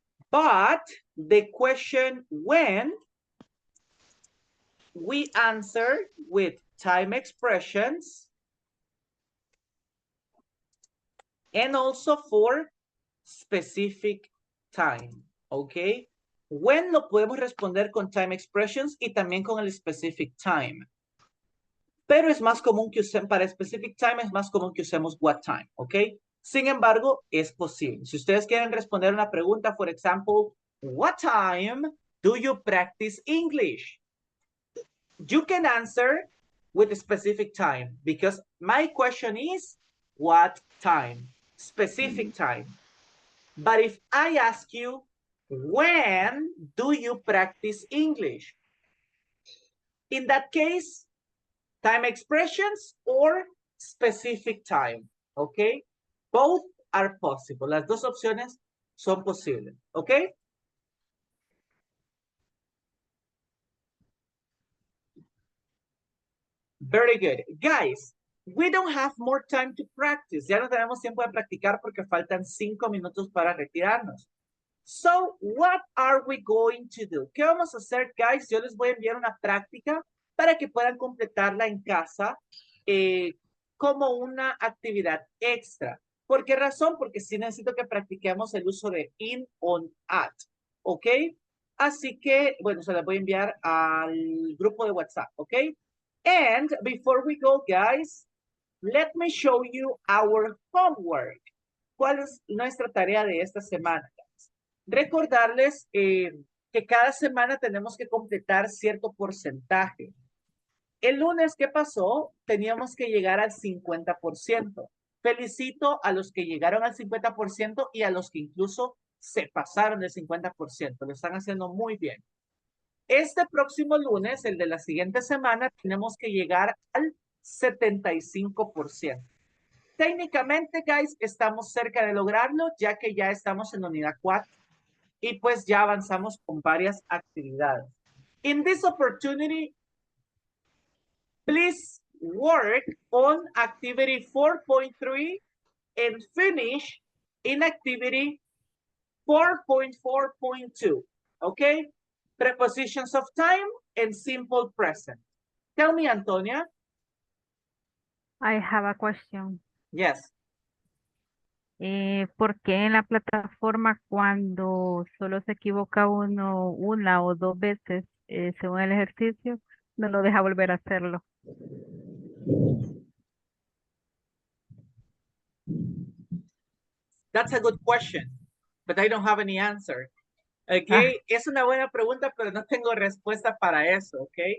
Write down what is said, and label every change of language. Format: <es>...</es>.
<en>But the question when, we answer with time expressions and also for specific time, ¿ok?</en> <es>When lo podemos responder con time expressions y también con el specific time. Pero es más común que usemos, para specific time es más común que usemos what time, ¿ok? Sin embargo, es posible. Si ustedes quieren responder una pregunta, por ejemplo,</es> <en>what time do you practice English? You can answer with a specific time because my question is what time? Specific time. But if I ask you, when do you practice English? In that case, time expressions or specific time, okay? Both are possible.</en> <es>Las dos opciones son posibles, okay?</es> <en>Very good. Guys, we don't have more time to practice.</en> <es>Ya no tenemos tiempo de practicar porque faltan 5 minutos para retirarnos.</es> <en>So, what are we going to do?</en> <es>¿Qué vamos a hacer, guys? Yo les voy a enviar una práctica para que puedan completarla en casa como una actividad extra. ¿Por qué razón? Porque sí necesito que practiquemos el uso de in, on, at. ¿Ok? Así que, bueno, se la voy a enviar al grupo de WhatsApp. ¿Ok?</es> <en>And before we go, guys, let me show you our homework.</en> <es>¿Cuál es nuestra tarea de esta semana? Recordarles que cada semana tenemos que completar cierto porcentaje. El lunes que pasó, teníamos que llegar al 50%. Felicito a los que llegaron al 50% y a los que incluso se pasaron del 50%. Lo están haciendo muy bien. Este próximo lunes, el de la siguiente semana, tenemos que llegar al 75%. Técnicamente, guys, estamos cerca de lograrlo, ya que ya estamos en la unidad 4 y pues ya avanzamos con varias actividades.</es> <en>In this opportunity, please work on activity 4.3 and finish in activity 4.4.2. Okay? Prepositions of time and simple present. Tell me, Antonia. I have a question. Yes.</en> <es>¿Por qué en la plataforma cuando solo se equivoca uno una o dos veces según el ejercicio, no lo deja volver a hacerlo?</es> <en>That's a good question, but I don't have any answer.</en> <es>Ok, es una buena pregunta, pero no tengo respuesta para eso, ok.</es>